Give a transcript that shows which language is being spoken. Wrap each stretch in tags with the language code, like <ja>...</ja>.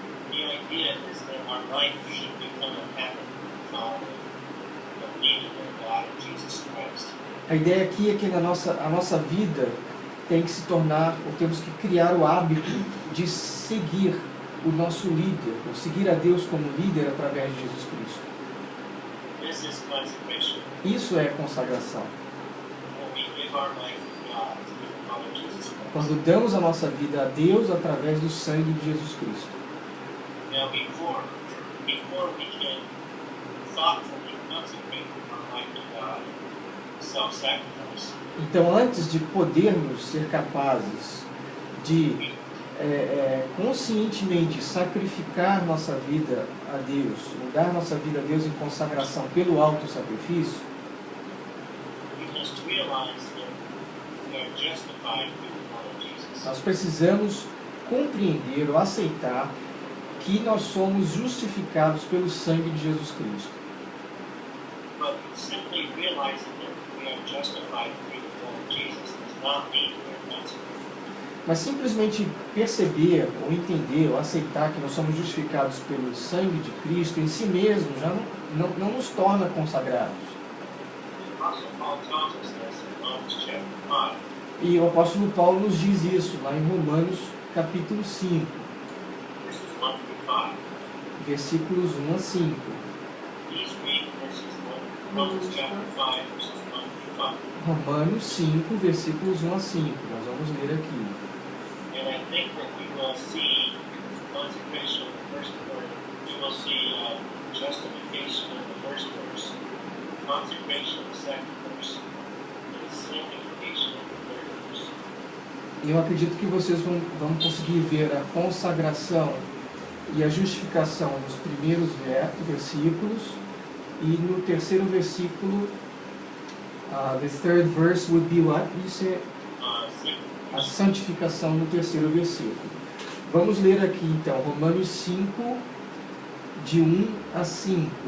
<en>The idea is that our life should become a habit of following the obeying their God and Jesus Christ.</en> <pt>A ideia aqui é que a nossa vida tem que se tornar, ou temos que criar o hábito de seguir o nosso líder, ou seguir a Deus como líder através de Jesus Cristo.</pt> <en>This is consecration.</en> <pt>Isso é consagração.</pt> <en>When we give our life to God through the Father Jesus Christ.</en> <pt>Quando damos a nossa vida a Deus através do sangue de Jesus Cristo.</pt> <en>Now, before we can thoughtfully consecrate our life to God, self-sacrifice,</en> <pt>Então, antes de podermos ser capazes de conscientemente sacrificar nossa vida a Deus, dar nossa vida a Deus em consagração pelo auto-sacrifício,</pt> <en>we must realize that we are justified through the blood of Jesus.</en> <pt>nós precisamos compreender ou aceitar que nós somos justificados pelo sangue de Jesus Cristo.</pt> <en>But simply realizing that we are justified through the blood of Jesus does not mean we are consecrated.</en> <pt>Mas simplesmente perceber, ou entender, ou aceitar que nós somos justificados pelo sangue de Cristo em si mesmo já não nos torna consagrados.</pt> <en>The Apostle Paul tells us this in Romans chapter 5.</en> <pt>E o apóstolo Paulo nos diz isso lá em Romanos capítulo 5,</pt> <en>Verses 1 through 5.</en> <pt>versículos 1 a 5.</pt> <en>Please read Romans chapter 5, verses 1 through 5.</en> <pt>Romanos 5, versículos 1 a 5. Nós vamos ler aqui.</pt> <en>And I think that we will see consecration in the first verse. We will see justification in the first verse, consecration in the second verse, and sanctification in the third verse.</en> <pt>E eu acredito que vocês vão conseguir ver a consagração e a justificação nos primeiros versículos, e no terceiro versículo,</pt> <en>the third verse would be what? You said?</en> <pt>A santificação no terceiro versículo. Vamos ler aqui então, Romanos 5, de 1 a 5.</pt>